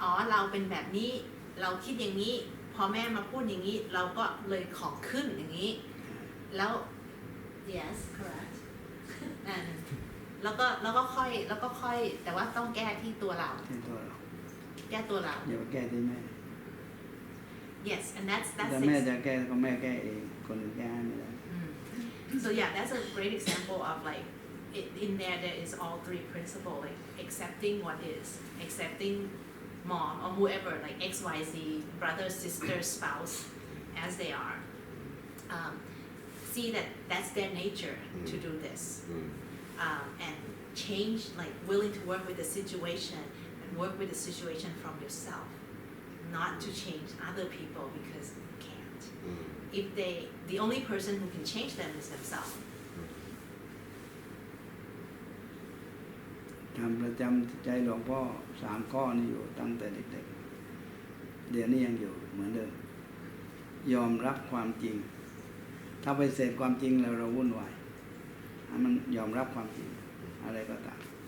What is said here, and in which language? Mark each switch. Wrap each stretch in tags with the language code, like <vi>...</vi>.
<th>เราเป็นแบบนี้เราคิดอย่างนี้พอแม่มาพูดอย่างนี้เราก็เลยของขึ้นอย่างนี้แล้ว</th> <en>yes correct</en> <th>แล้วก็ค่อยแต่ว่าต้องแก้ที่ตัวเราแก้ตัวเรา อย่าไปแก้ที่แม่</th> <en>yes and that's</en> <th>แต่แม่จะแก้ก็แม่แก้เองคนอื่นแก้ไม่ได้</th> <en>so yeah that's a great example of like in there is all three principles like accepting what is accepting mom or whoever like XYZ brother sister spouse as they are see that that's their nature to do this and change like willing to work with the situation and work with the situation from yourself not to change other people because you can't if the only person who can change them is themselves</en> <th>ทำประจำใจหลวงพ่อ3 ข้อนี่อยู่ตั้งแต่เด็กๆเดี๋ยวนี้ยังอยู่เหมือนเดิมยอมรับความจริงถ้าไปเสพความจริงแล้วเราวุ่นวายมันยอมรับความจริงอะไรก็ตาม</th>